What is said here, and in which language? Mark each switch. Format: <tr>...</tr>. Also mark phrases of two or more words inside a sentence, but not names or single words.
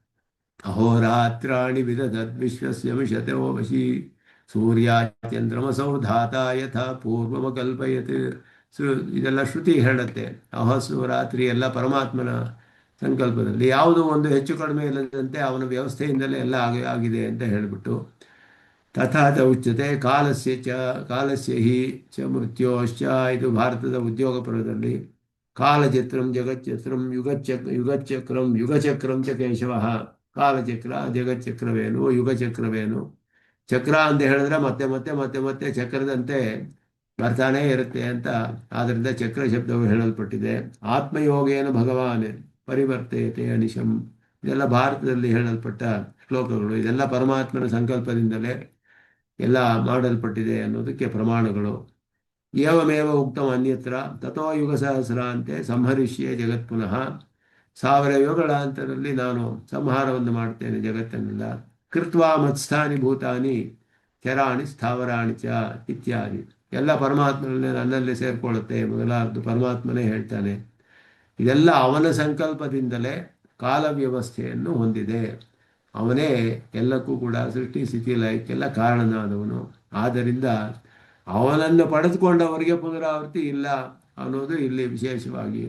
<sa>ಅಹೋರಾತ್ರಾಣಿ ವಿದಧದ್ವಿಶ್ವಸ್ಯ ವಿಶತೋ ವಶಿ ಸೂರ್ಯಾಚಂದ್ರಮಸೌ ಧಾತ ಯಥಾ ಪೂರ್ವಮಕಲ್ಪಯತ್.</sa> <kn>ಇದೆಲ್ಲ ಶ್ರುತಿ ಹೇಳುತ್ತೆ. ಅಹಸು ರಾತ್ರಿ ಎಲ್ಲ ಪರಮಾತ್ಮನ ಸಂಕಲ್ಪದಲ್ಲಿ, ಯಾವುದೋ ಒಂದು ಹೆಚ್ಚು ಕಡಿಮೆ ಇಲ್ಲದಂತೆ ಅವನ ವ್ಯವಸ್ಥೆಯಿಂದಲೇ ಎಲ್ಲ ಆಗಿದೆ ಅಂತ ಹೇಳಿಬಿಟ್ಟು</kn> <sa>ತಥಾತ ಉಚ್ಯತೆ ಕಾಲಸ್ಯ ಹಿ ಚ ಮೃತ್ಯೋಶ್ಚ.</sa> <kn>ಇದು ಭಾರತದ ಉದ್ಯೋಗ ಪರ್ವದಲ್ಲಿ</kn> <sa>ಕಾಲಚಕ್ರಂ ಜಗಚ್ಚಕ್ರಂ ಯುಗಚಕ್ರಂ ಚ ಕೇಶವ.</sa> <kn>ಕಾಲಚಕ್ರ ಜಗಚ್ಚಕ್ರವೇನು, ಯುಗಚಕ್ರವೇನು. ಚಕ್ರ ಅಂತ ಹೇಳಿದ್ರೆ ಮತ್ತೆ ಮತ್ತೆ ಮತ್ತೆ ಮತ್ತೆ ಚಕ್ರದಂತೆ ಬರ್ತಾನೇ ಇರುತ್ತೆ ಅಂತ, ಆದ್ದರಿಂದ ಚಕ್ರ ಶಬ್ದವು ಹೇಳಲ್ಪಟ್ಟಿದೆ.</kn> <sa>ಆತ್ಮಯೋಗೇನ ಭಗವಾನ್ ಪರಿವರ್ತಯತೆ ಅನಿಶಂ.</sa> <kn>ಇದೆಲ್ಲ ಭಾರತದಲ್ಲಿ ಹೇಳಲ್ಪಟ್ಟ ಶ್ಲೋಕಗಳು. ಇದೆಲ್ಲ ಪರಮಾತ್ಮನ ಸಂಕಲ್ಪದಿಂದಲೇ ಎಲ್ಲ ಮಾಡಲ್ಪಟ್ಟಿದೆ ಅನ್ನೋದಕ್ಕೆ ಪ್ರಮಾಣಗಳು.</kn> <sa>ಏವಮೇವ ಉಕ್ತಂ ಅನ್ಯತ್ರ ತಥೋ ಯುಗ ಸಹಸ್ರಾಂತೆ ಸಂಹರಿಷ್ಯೆ ಜಗತ್ ಪುನಃ.</sa> <kn>1000 ಯುಗಗಳಾಂತರದಲ್ಲಿ ನಾನು ಸಂಹಾರವನ್ನು ಮಾಡ್ತೇನೆ ಜಗತ್ತನ್ನೆಲ್ಲ.</kn> <sa>ಕೃತ್ವಾ ಮತ್ಸ್ಥಾನಿ ಭೂತಾನಿ ಚರಾಣಿ ಸ್ಥಾವರಾಣಿ ಚ ಇತ್ಯಾದಿ.</sa> <kn>ಎಲ್ಲ ಪರಮಾತ್ಮನಲ್ಲೇ ನನ್ನಲ್ಲೇ ಸೇರಿಕೊಳ್ಳುತ್ತೆ ಮೊದಲಾದ್ದು ಪರಮಾತ್ಮನೇ ಹೇಳ್ತಾನೆ. ಇದೆಲ್ಲ ಅವನ ಸಂಕಲ್ಪದಿಂದಲೇ ಕಾಲ ವ್ಯವಸ್ಥೆಯನ್ನು ಹೊಂದಿದೆ. ಅವನೇ ಎಲ್ಲಕ್ಕೂ ಕೂಡ ಸೃಷ್ಟಿ ಸ್ಥಿತಿ ಲಯಕ್ಕೆಲ್ಲ ಕಾರಣನಾದವನು. ಆದ್ದರಿಂದ ಅವನನ್ನು ಪಡೆದುಕೊಂಡವರಿಗೆ ಪುನರಾವರ್ತಿ ಇಲ್ಲ ಅನ್ನೋದು ಇಲ್ಲಿ ವಿಶೇಷವಾಗಿ.</kn>